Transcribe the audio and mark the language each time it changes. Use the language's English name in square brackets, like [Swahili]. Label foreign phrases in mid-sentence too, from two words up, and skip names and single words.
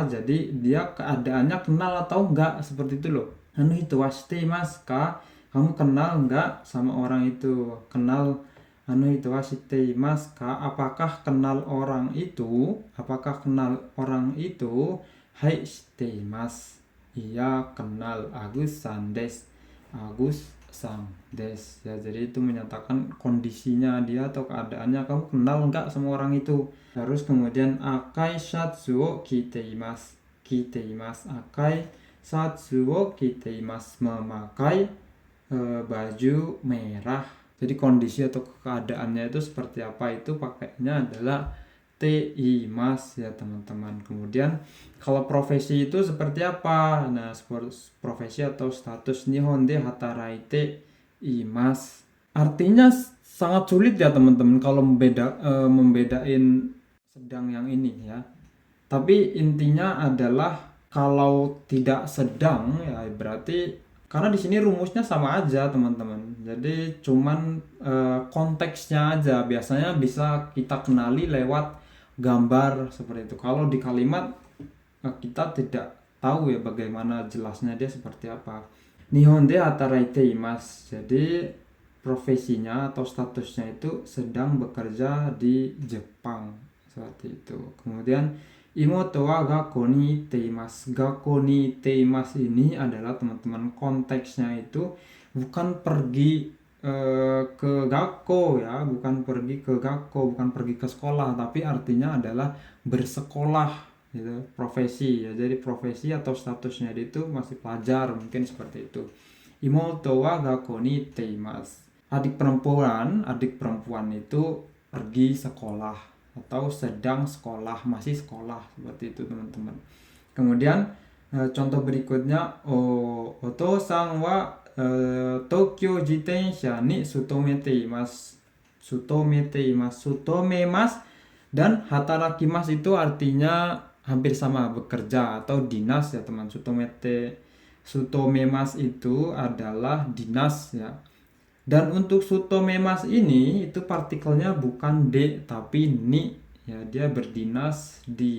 [Indonesian] Jadi dia keadaannya kenal atau enggak, seperti itu loh. [Japanese] あの人は知っていますか? [Indonesian] Kamu kenal enggak sama orang itu? Kenal. [Japanese] あの人は知っていますか? [Indonesian] Apakah kenal orang itu? [Japanese] はい知っています. [Indonesian] Iya kenal. [Japanese] アグスさんです. アグスさんです [Indonesian] ya, jadi itu menyatakan kondisinya dia atau keadaannya, kamu kenal nggak sama orang itu. Terus kemudian [Japanese] 赤いシャツを着ています、赤いシャツを着ています, [Indonesian] memakai baju merah. Jadi kondisi atau keadaannya itu seperti apa, itu pakainya adalah teimas ya teman-teman. Kemudian kalau profesi itu seperti apa? Nah, profesi atau status [Japanese] 日本で働いています. [Indonesian] Artinya sangat sulit ya teman-teman kalau membedain sedang yang ini ya. Tapi intinya adalah kalau tidak sedang ya berarti, karena di sini rumusnya sama aja teman-teman. Jadi cuman konteksnya aja biasanya bisa kita kenali lewat gambar seperti itu. Kalau di kalimat kita tidak tahu ya bagaimana jelasnya dia seperti apa. [Japanese] 日本で働いています. [Indonesian] Jadi profesinya atau statusnya itu sedang bekerja di Jepang seperti itu. [Japanese] Kemudian 妹は学校に行っています. 学校に行っています [Indonesian] ini adalah teman-teman konteksnya itu bukan pergi ke gakko ya, bukan pergi ke gakko, bukan pergi ke sekolah, tapi artinya adalah bersekolah gitu, profesi ya. Jadi profesi atau statusnya itu masih pelajar, mungkin seperti itu. [Japanese] 妹は学校に行っています. [Indonesian] Adik perempuan itu pergi sekolah atau sedang sekolah, masih sekolah seperti itu teman-teman. Kemudian contoh berikutnya, [Japanese] お父さんは東京自転車に勤めています. [Indonesian] Sutomemas dan hatarakimas itu artinya hampir sama, bekerja atau dinas ya teman. Sutomemas itu adalah dinas ya. Dan untuk sutomemas ini itu partikelnya bukan de tapi ni ya, dia berdinas di.